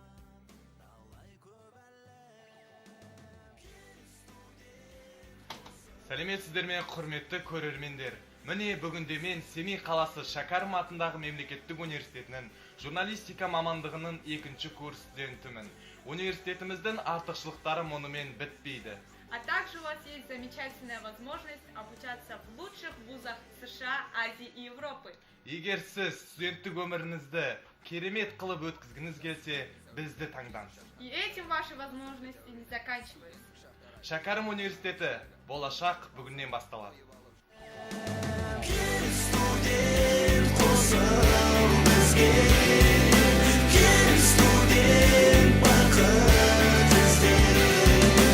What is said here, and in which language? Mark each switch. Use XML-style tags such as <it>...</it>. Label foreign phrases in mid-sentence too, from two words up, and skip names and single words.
<kk>Сәлеметсіздер ме, құрметті көрермендер. Міне бүгінде мен Семей қаласы Шәкәрім атындағы мемлекеттік университетінің журналистика мамандығының 2-ші курс студентімін. Университетіміздің артықшылықтары мұнымен бітпейді.</kk> <ru>А также у вас есть замечательная возможность обучаться в лучших вузах США, Азии и Европы.</ru> <kk>Егер сіз студенттік өміріңізді керемет қылып өткізгіңіз келсе, бізді таңдаңыз.</kk> <ru>И этим ваши возможности не заканчиваются.</ru> <kk>Шәкәрім университеті болашақ бүгіннен басталады. Студент қосыл бізге, кел студент бақыт іздер.</kk>